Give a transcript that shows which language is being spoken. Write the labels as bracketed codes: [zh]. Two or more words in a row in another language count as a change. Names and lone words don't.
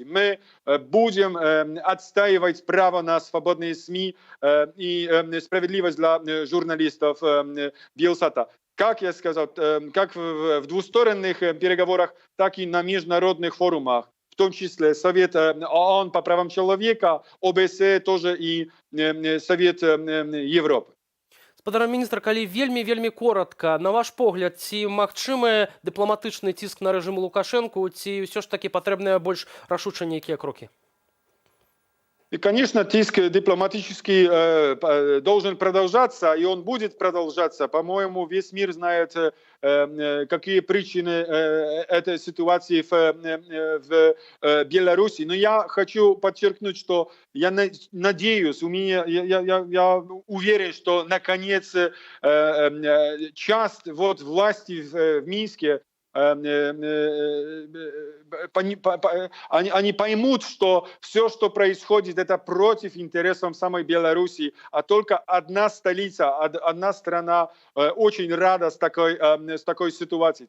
[ru] Мы будем отстаивать право на свободные СМИ и справедливость для журналистов Белсата. Как я сказал, как в двусторонних переговорах, так и на международных форумах, в том числе Совет ООН по правам человека, ОБСЕ тоже и Совет Европы. [be] Спадар міністр, калі вельмі коротка, на ваш погляд, ці магчымы дыпламатычны ціск на рэжым Лукашэнку, ці ўсё ж такі патрэбныя больш рашучыя нейкія крокі? [ru] И, конечно, тиск дипломатический должен продолжаться, и он будет продолжаться. По-моему, весь мир знает, какие причины этой ситуации в Беларуси. Но я хочу подчеркнуть, что я надеюсь, я уверен, что наконец часть власти в Минске, они поймут, что все, что происходит, это против интересов самой Беларуси, а только одна столица, одна страна очень рада с такой ситуацией.